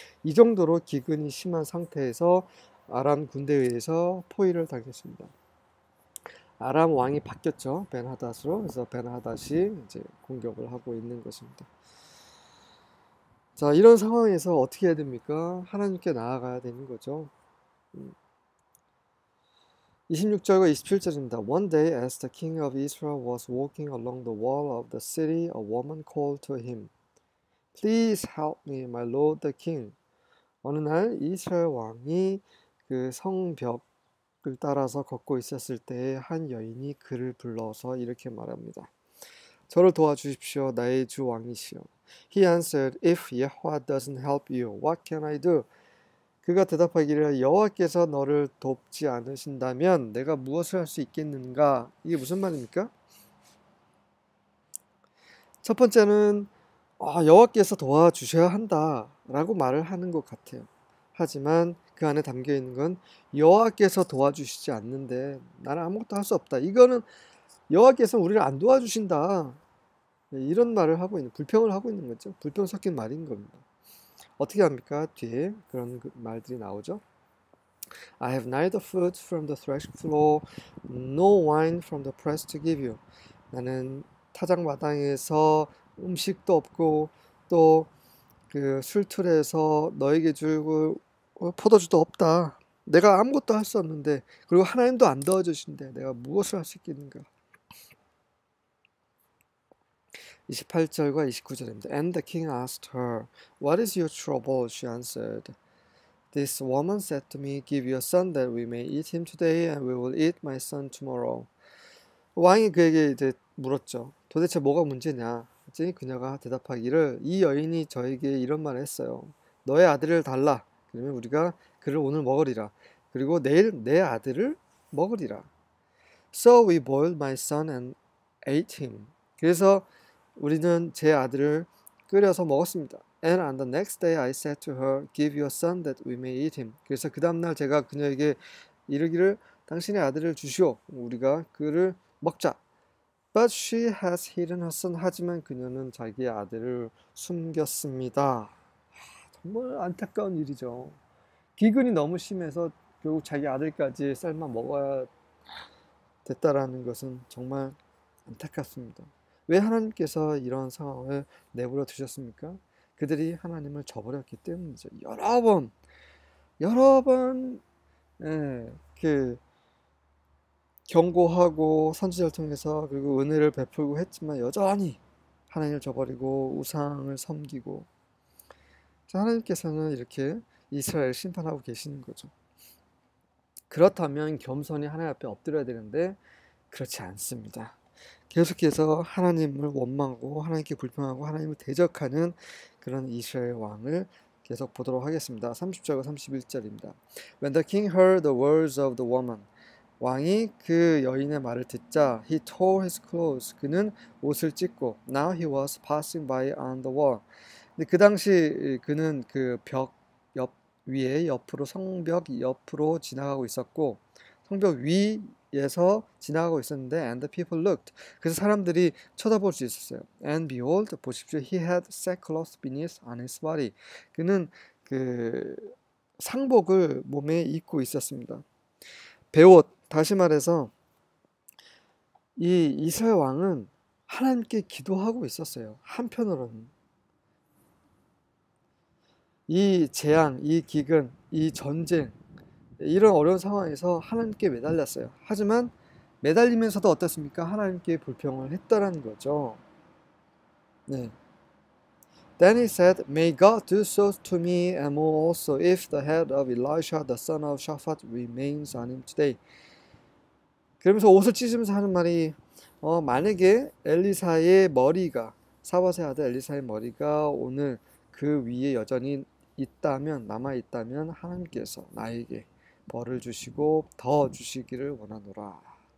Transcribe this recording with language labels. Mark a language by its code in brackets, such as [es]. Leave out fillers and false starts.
[ko] 이 정도로 기근이 심한 상태에서 아람 군대에 의해서 포위를 당했습니다. 아람 왕이 바뀌었죠. 벤하닷으로. 그래서 벤하닷이 이제 공격을 하고 있는 것입니다. 자, 이런 상황에서 어떻게 해야 됩니까? 하나님께 나아가야 되는 거죠. 26절과 27절입니다. [en] One day as the king of Israel was walking along the wall of the city, a woman called to him, Please help me, my lord the king. [ko] 어느 날 이스라엘 왕이 그 성벽을 따라서 걷고 있었을 때에 한 여인이 그를 불러서 이렇게 말합니다. 저를 도와주십시오, 나의 주 왕이시여. [en] He answered, If Yahweh doesn't help you, what can I do? [ko] 그가 대답하기를 여호와께서 너를 돕지 않으신다면 내가 무엇을 할 수 있겠는가? 이게 무슨 말입니까? 첫 번째는 여호와께서 도와주셔야 한다라고 말을 하는 것 같아요. 하지만 그 안에 담겨 있는 건 여호와께서 도와주시지 않는데 나는 아무것도 할 수 없다. 이거는 여호와께서 우리를 안 도와주신다. 이런 말을 하고 있는, 불평을 하고 있는 거죠. 불평 섞인 말인 겁니다. 어떻게 합니까? 뒤에 그런 말들이 나오죠. [en] I have neither food from the threshing floor, no wine from the press to give you. [ko] 나는 타작 마당에서 음식도 없고 또 그 술틀에서 너에게 주고 포도주도 없다. 내가 아무것도 할 수 없는데 그리고 하나님도 안 도와주신데 내가 무엇을 할 수 있겠는가? 28절과 29절입니다. [en] And the king asked her, What is your trouble? She answered, This woman said to me, Give your son that we may eat him today and we will eat my son tomorrow. [ko] 왕이 그에게 이제 물었죠. 도대체 뭐가 문제냐? 그녀가 대답하기를 이 여인이 저에게 이런 말을 했어요. 너의 아들을 달라. 그러면 우리가 그를 오늘 먹으리라. 그리고 내일 내 아들을 먹으리라. [en] So we boiled my son and ate him. [ko] 그래서 우리는 제 아들을 끓여서 먹었습니다. [en] And on the next day I said to her, Give your son that we may eat him. [ko] 그래서 그 다음날 제가 그녀에게 이르기를 당신의 아들을 주시오. 우리가 그를 먹자. [en] But she has hidden her son. [ko] 하지만 그녀는 자기의 아들을 숨겼습니다. 정말 안타까운 일이죠. 기근이 너무 심해서 결국 자기 아들까지 삶아 먹어야 됐다라는 것은 정말 안타깝습니다. 왜 하나님께서 이런 상황을 내버려 두셨습니까? 그들이 하나님을 저버렸기 때문이죠. 여러 번, 예, 경고하고 선지자를 통해서 그리고 은혜를 베풀고 했지만 여전히 하나님을 저버리고 우상을 섬기고, 하나님께서는 이렇게 이스라엘을 심판하고 계시는 거죠. 그렇다면 겸손히 하나님 앞에 엎드려야 되는데 그렇지 않습니다. 계속해서 하나님을 원망하고 하나님께 불평하고 하나님을 대적하는 그런 이스라엘 왕을 계속 보도록 하겠습니다. 30절과 31절입니다. [en] When the king heard the words of the woman, [ko] 왕이 그 여인의 말을 듣자, [en] he tore his clothes, [ko] 그는 옷을 찢고, [en] now he was passing by on the wall. [ko] 근데 그 당시 그는 그 벽 옆 위에 옆으로 성벽 옆으로 지나가고 있었고, 성벽 위에서 지나가고 있었는데, [en] and the people looked. [ko] 그래서 사람들이 쳐다볼 수 있었어요. [en] And behold, [ko] 보십시오, [en] he had sackcloth beneath on his body. [ko] 그는 그 상복을 몸에 입고 있었습니다. 베옷, 다시 말해서 이 이스라엘 왕은 하나님께 기도하고 있었어요. 한편으로는 이 재앙, 이 기근, 이 전쟁, 이런 어려운 상황에서 하나님께 매달렸어요. 하지만 매달리면서도 어떻습니까? 하나님께 불평을 했다라는 거죠. 네. [en] Then he said, May God do so to me and more also if the head of Elisha the son of Shaphat remains on him today. [ko] 그러면서 옷을 찢으면서 하는 말이 만약에 엘리사의 머리가, 사밧의 아들 엘리사의 머리가 오늘 그 위에 여전히 있다면, 남아있다면 하나님께서 나에게 벌을 주시고 더 주시기를 원하노라.